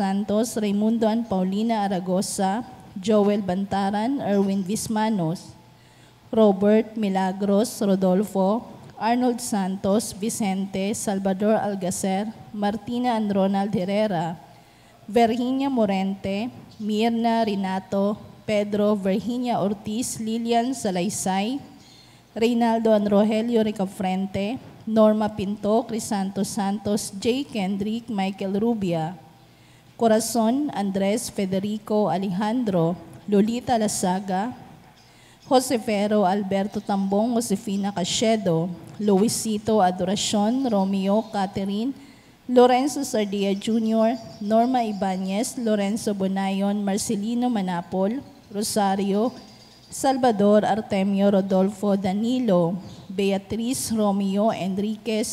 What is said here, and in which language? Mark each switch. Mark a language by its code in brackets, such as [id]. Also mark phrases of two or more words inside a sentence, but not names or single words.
[en] Santos, Raimundo and Paulina Aragosa, Joel Bantaran, Erwin Vismanos, Robert Milagros, Rodolfo, Arnold Santos, Vicente, Salvador Algacer, Martina and Ronald Herrera, Virginia Morente, Mirna Renato, Pedro, Virginia Ortiz, Lilian Salaysay, Reynaldo and Rogelio Ricafrente, Norma Pinto, Crisanto Santos, J. Kendrick, Michael Rubia, Corazon, Andres Federico Alejandro, Lolita Lasaga, Josefero Alberto Tambong, Josefina Cachedo, Luisito Adoracion, Romeo Catherine, Lorenzo Sardia Jr., Norma Ibanez, Lorenzo Bonayon, Marcelino Manapol, Rosario, Salvador Artemio Rodolfo Danilo, Beatriz Romeo Enriquez,